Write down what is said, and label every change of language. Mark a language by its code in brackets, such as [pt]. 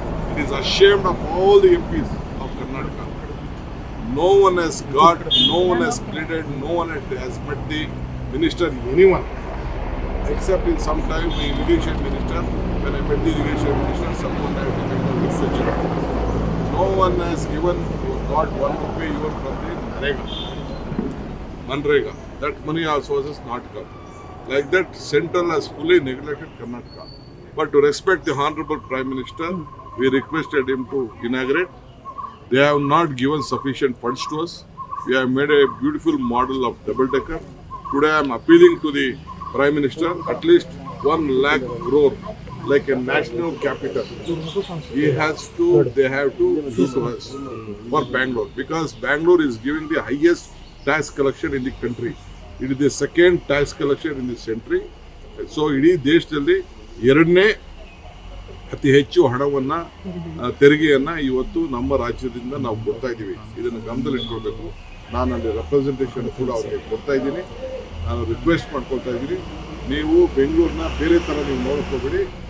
[en] It is ashamed of all the MPs of Karnataka. No one has got, no one has pleaded, no one has met the minister, anyone, except in some time the irrigation minister. When I met the irrigation minister, someone had to make a research. No one has given, got 1 rupee even from the Manrega. That money also has not come. Like that, Central has fully neglected Karnataka. But to respect the Honorable Prime Minister, we requested him to inaugurate. They have not given sufficient funds to us. We have made a beautiful model of double-decker. Today I am appealing to the Prime Minister, at least 1 lakh crore, like a national capital. They have to give to us for Bangalore, because Bangalore is giving the highest tax collection in the country. It is the second tax collection in this country. [kn] So ಇಡೀ ದೇಶದಲ್ಲಿ 2ನೇ ಅತಿ ಹೆಚ್ಚು ಹಣವನ್ನು, ತೆರಿಗೆಯನ್ನು ಇವತ್ತು ನಮ್ಮ ರಾಜ್ಯದಿಂದ ನಾವು ಕೊಡ್ತಾ ಇದ್ದೀವಿ. ಇದನ್ನು ಗಮನದಲ್ಲಿ ಇಟ್ಕೊಳ್ಬೇಕು. ನಾನು ಅಲ್ಲಿ ರೆಪ್ರೆಸೆಂಟೇಷನ್ ಕೂಡ ಅವ್ರಿಗೆ ಕೊಡ್ತಾ ಇದ್ದೀನಿ. ನಾನು ರಿಕ್ವೆಸ್ಟ್ ಮಾಡ್ಕೊಳ್ತಾ ಇದ್ದೀನಿ, ನೀವು ಬೆಂಗಳೂರನ್ನ ಬೇರೆ ಥರ ನೀವು ನೋಡ್ಕೋಬೇಡಿ.